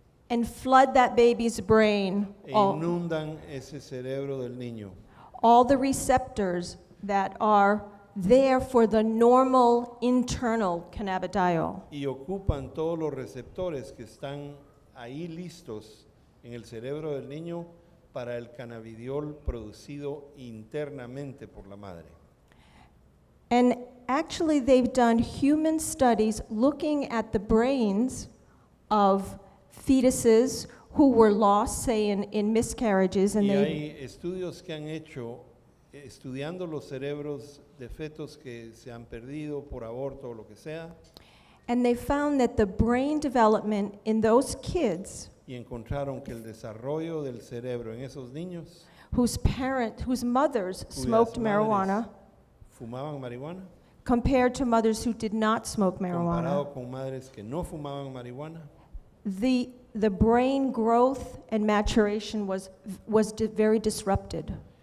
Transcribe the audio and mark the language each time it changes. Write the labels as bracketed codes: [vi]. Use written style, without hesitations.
[en] and flood that baby's brain, [es] e inundan ese cerebro del niño. [en] all the receptors that are there for the normal internal cannabidiol. [es] Y ocupan todos los receptores que están ahí listos en el cerebro del niño para el cannabidiol producido internamente por la madre. [en] And actually, they've done human studies looking at the brains of fetuses who were lost, say, in miscarriages, and [es] Y [en] they, [es] hay estudios que han hecho estudiando los cerebros de fetos que se han perdido por aborto o lo que sea, [en] And they found that the brain development in those kids [es] y encontraron que el desarrollo del cerebro en esos niños [en] whose mothers [es] cuyas [en] smoked [es] madres [en] marijuana [es] fumaban marihuana, [en] compared to mothers who did not smoke marijuana, [es] comparado con madres que no fumaban marihuana, [en] the brain growth and maturation was very disrupted.